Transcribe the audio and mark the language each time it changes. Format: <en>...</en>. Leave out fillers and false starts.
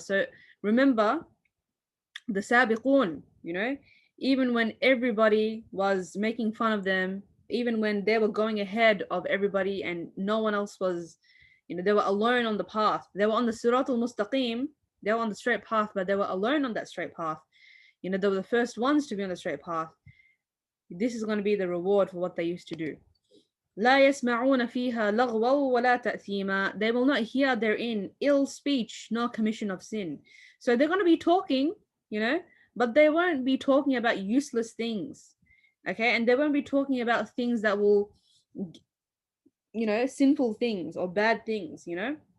<en>So, remember the sabiqun, you know, even when everybody was making fun of them, even when they were going ahead of everybody and no one else was, you know, they were alone on the path. They were on the siratul mustaqim. They were on the straight path, but they were alone on that straight path. You know, they were the first ones to be on the straight path. This is going to be the reward for what they used to do.</en> <ar>لا يسمعون فيها لغوا ولا تأثيما.</ar> <en>They will not hear therein ill speech nor commission of sin. So they're going to be talking, you know, but they won't be talking about useless things. Okay, and they won't be talking about things that will, you know, sinful things or bad things, you know.</en>